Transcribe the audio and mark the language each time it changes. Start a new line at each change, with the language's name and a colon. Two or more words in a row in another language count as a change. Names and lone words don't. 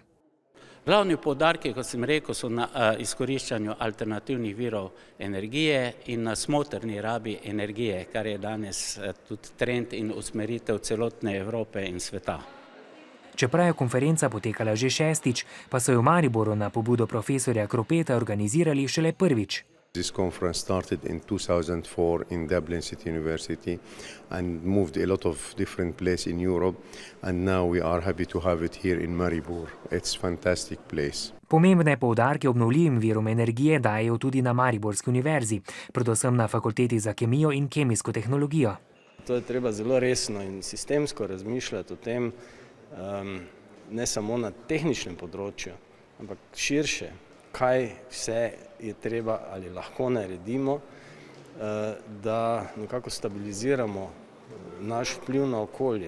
Slovenian: Glavni poudarki, kot sem rekel, so na izkoriščanju alternativnih virov energije in na smotrni rabi energije, kar je danes tudi trend in usmeritev celotne Evrope in sveta. Čeprav je konferenca potekala že 6., pa so jo v Mariboru na pobudo profesorja Kropeta organizirali šele prvič.
English: This conference started in 2004 in Dublin City University and moved a lot of different places in Europe, and now we are happy to have it here in Maribor. It's a fantastic place.
Slovenian: Pomembne poudarke obnovljivim virom energije dajejo tudi na Mariborski univerzi, predvsem na fakulteti za kemijo in kemijsko tehnologijo. To je treba zelo resno in sistemsko razmišljati o tem, ne samo na tehničnem področju, ampak širše, kaj vse je treba ali lahko naredimo, da nekako stabiliziramo naš vpliv na okolje.